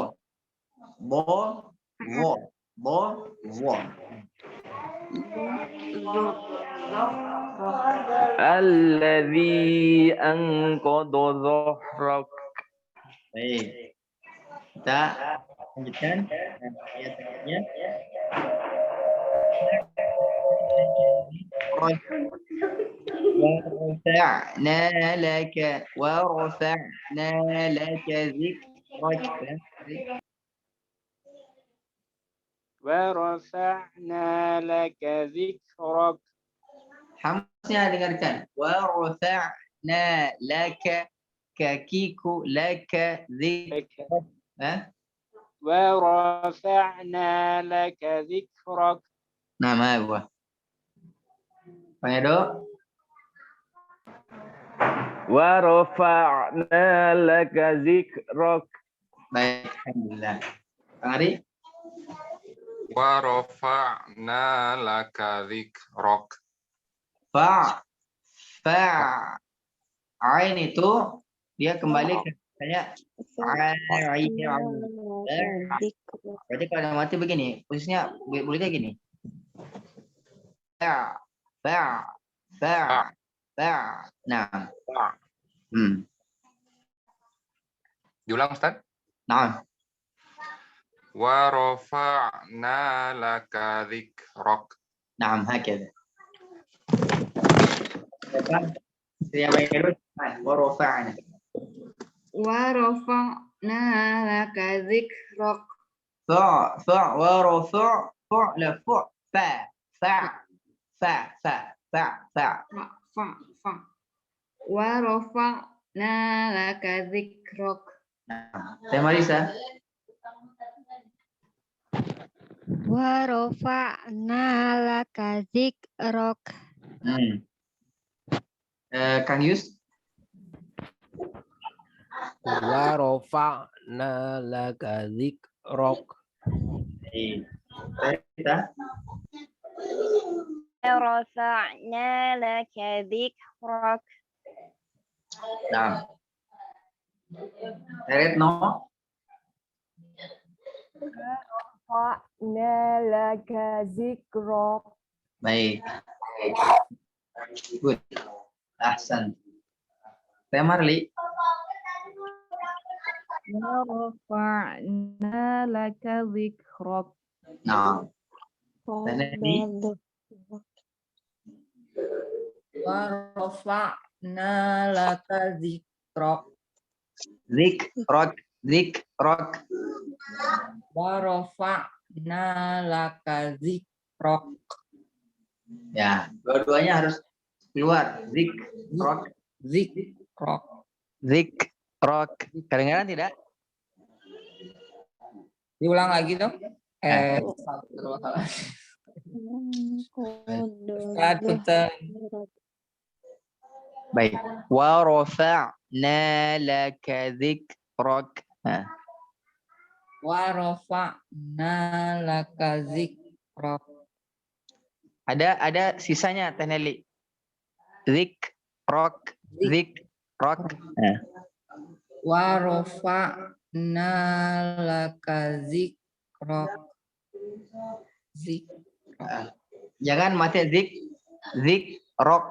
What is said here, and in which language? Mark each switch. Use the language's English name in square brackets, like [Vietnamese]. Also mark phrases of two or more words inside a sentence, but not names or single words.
[Arabic] الذي أنقض ظهرك. [Indonesian] Baik. Kita lanjutkan ayat-ayatnya. [Arabic] ورفعنا لك ذكرك. ورفعنا لك ذكرك. [Indonesian] Hamznya dengarkan. [Arabic] ورفعنا لك kakiku laka ذكرك. ورفعنا لك ذكرك. [Indonesian] Nah, apa? Pangedo. [Arabic] ورفعنا لك ذكرك. [Indonesian] Baik, alhamdulillah. Kang Ari? [Arabic] ورفعنا لك ذكرك. [Indonesian] Ain itu dia kembali ke saya. Berarti kalau ada mati begini, posisinya bolehnya gini. Nah. Diulang Ustaz. Nah, [Arabic] ورفعنا لك ذكرك. [Indonesian] nah, hakada. Siapa yang terus? [Arabic] Wa rafa'na. ورفعنا لك ذكرك. ورفع لا فا. ورفعنا لك ذكرك. [Indonesian] Nah, Teh Marisa. [Arabic] ورفعنا لك ذكرك. [Indonesian] Kang Yus. [Arabic] ورفعنا لك ذكرك. [Indonesian] Kita. [Arabic] ورفعنا لك ذكرك. [Indonesian] Nah. Retno. [Arabic] رفعنا لك ذكرك. [Indonesian] Baik. [English] Good. [Indonesian] Ahsan. Teh Marli. [Arabic] ورفعنا لك ذكرك. [Indonesian] Nah. Teh Neni. [Arabic] ورفعنا لك ذكرك. Dzikrok. ورفعنا لك ذكرك. [Indonesian] Ya, dua-duanya harus keluar. Dzikrok. Kedengaran tidak? Diulang lagi dong. Baik. [Arabic] ورفعنا لك ذكرك. ورفعنا لك ذكرك. [Indonesian] Ada sisanya Teh Nelly. Dzikrok. [Arabic] ورفعنا لك ذكرك. [Indonesian] Jangan mati zikrok.